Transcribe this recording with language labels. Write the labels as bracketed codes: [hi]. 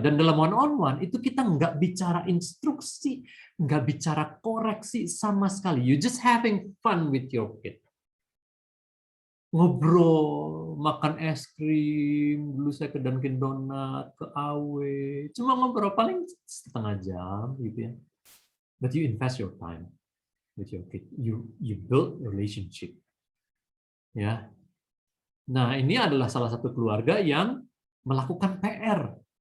[id] Dan dalam one on one itu kita nggak bicara instruksi, nggak bicara koreksi sama sekali. [en] You just having fun with your kid. [id] Ngobrol, makan es krim, dulu saya ke Dunkin Donut, ke AW, cuma ngobrol paling setengah jam gitu ya. [en] But you invest your time with your kid. You build relationship. [id] Ya. Nah, ini adalah salah satu keluarga yang melakukan PR.